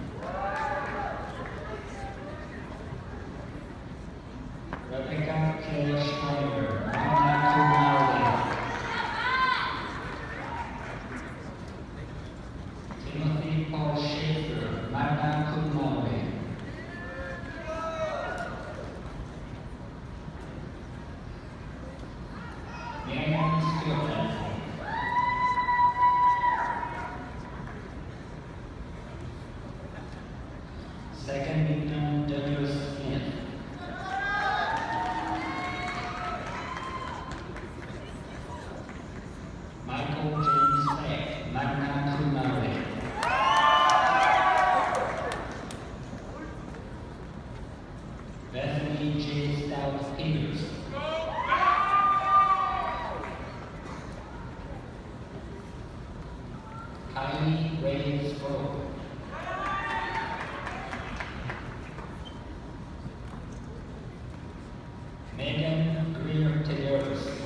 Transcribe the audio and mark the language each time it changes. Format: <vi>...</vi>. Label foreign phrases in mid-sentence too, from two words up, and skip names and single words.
<en>Rebecca K. Schneider,</en> <la>magna cum laude.</la> <en>Timothy Paul Schaefer,</en> <la>magna cum laude.</la> <en>Miriam Stewart. Second Lieutenant Douglas Smith. Michael James Beck,</en> <la>magna cum laude.</la> <en>Bethany J. Stout Peters. Kylie Ray Sproul. Megan Greer Taylors.</en>